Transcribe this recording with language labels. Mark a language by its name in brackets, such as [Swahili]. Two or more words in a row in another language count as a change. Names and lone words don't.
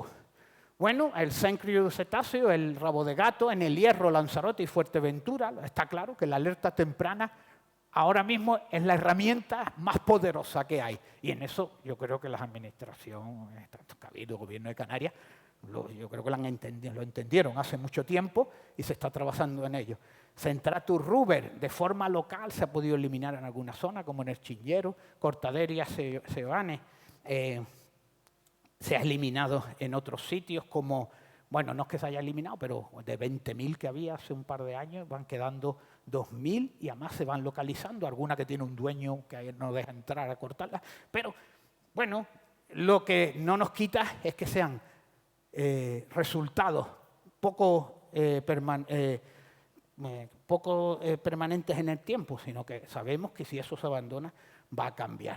[Spanish] Bueno, el Cenchrus cetaceus, el rabo de gato, en el Hierro, Lanzarote y Fuerteventura, está claro que la alerta temprana ahora mismo es la herramienta más poderosa que hay. Y en eso yo creo que las administraciones, tanto Cabildo, Gobierno de Canarias, yo creo que lo entendieron hace mucho tiempo y se está trabajando en ello. Centratus ruber, de forma local, se ha podido eliminar en alguna zona, como en el Chinllero. Cortaderia ceoane, se ha eliminado en otros sitios, como, bueno, no es que se haya eliminado, pero de 20.000 que había hace un par de años, van quedando 2.000 y además se van localizando. Alguna que tiene un dueño que no deja entrar a cortarla. Pero, bueno, lo que no nos quita es que sean resultados poco permanentes en el tiempo, sino que sabemos que si eso se abandona va a cambiar.